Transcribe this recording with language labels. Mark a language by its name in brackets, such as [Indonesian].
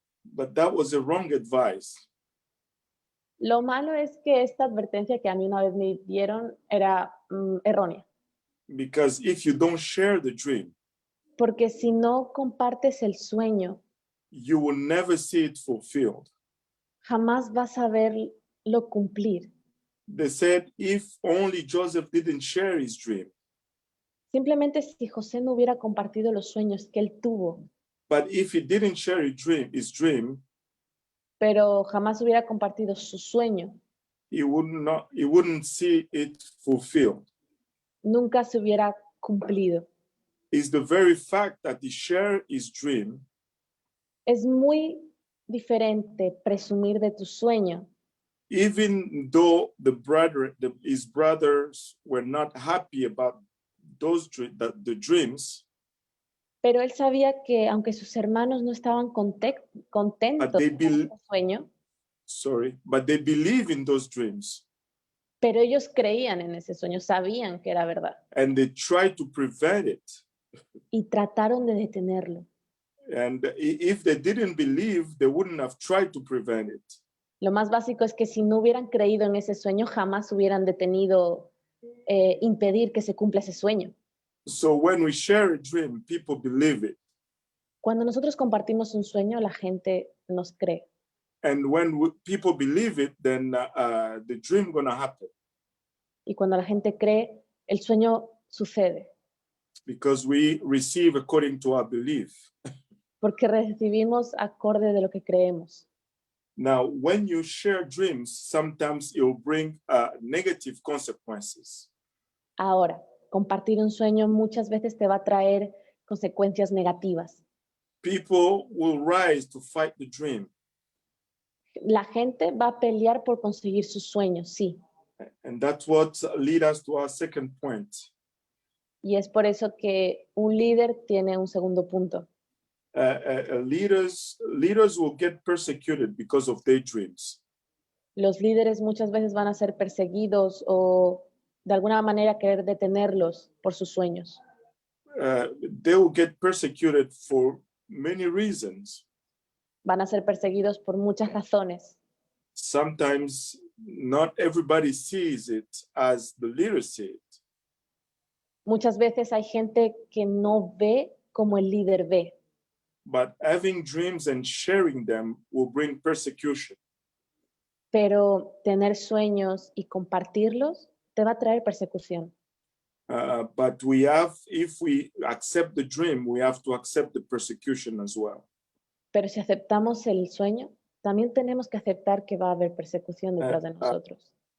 [English] But that was a wrong advice. [Spanish] Lo malo es que esta advertencia que a mí una vez me dieron era errónea. [English] Because if you don't share the dream, [Spanish] Porque si no compartes el sueño, [English] you will never see it fulfilled. [Spanish] jamás vas a verlo cumplir. [English] They said if only Joseph didn't share his dream, [Spanish] Simplemente si José no hubiera compartido los sueños que él tuvo, [English] but if he didn't share his dream, [Spanish] pero jamás hubiera compartido su sueño, [English] he wouldn't see it fulfilled. [Spanish] nunca se hubiera cumplido. [English] It's the very fact that he shared his dream [Spanish] Es muy diferente presumir de tu sueño, [English] even though his brothers were not happy about the dreams, [Spanish] pero él sabía que aunque sus hermanos no estaban contentos con el sueño, [English] but they believe in those dreams [Spanish] pero ellos creían en ese sueño, sabían que era verdad [English] and they try to prevent it. [Spanish] y trataron de detenerlo. [English] And if they didn't believe, they wouldn't have tried to prevent it. [Spanish] Lo más básico es que si no hubieran creído en ese sueño, jamás hubieran detenido, impedir que se cumpla ese sueño. [English] So when we share a dream, people believe it. [Spanish] Cuando nosotros compartimos un sueño, la gente nos cree. [English] And when people believe it, then the dream gonna happen. [Spanish] Y cuando la gente cree, el sueño sucede. [English] Because we receive according to our belief. [Spanish] Porque recibimos acorde de lo que creemos. [English] Now, when you share dreams, sometimes it will bring negative consequences. [Spanish] Ahora, compartir un sueño muchas veces te va a traer consecuencias negativas. [English] People will rise to fight the dream. [Spanish] La gente va a pelear por conseguir sus sueños, sí. [English] And that's what leads us to our second point. [Spanish] Y es por eso que un líder tiene un segundo punto. [English] Leaders will get persecuted because of their dreams. [Spanish] Los líderes muchas veces van a ser perseguidos o de alguna manera querer detenerlos por sus sueños. [English] They will get persecuted for many reasons. [Spanish] Van a ser perseguidos por muchas razones. [English] Sometimes not everybody sees it as the leaders see it. [Spanish] Muchas veces hay gente que no ve como el líder ve. [English] But having dreams and sharing them will bring persecution. [Spanish] Pero tener sueños y compartirlos te va a traer persecución. [English] But if we accept the dream, we have to accept the persecution as well. [Spanish] Pero si aceptamos el sueño, también tenemos que aceptar que va a haber persecución detrás de nosotros.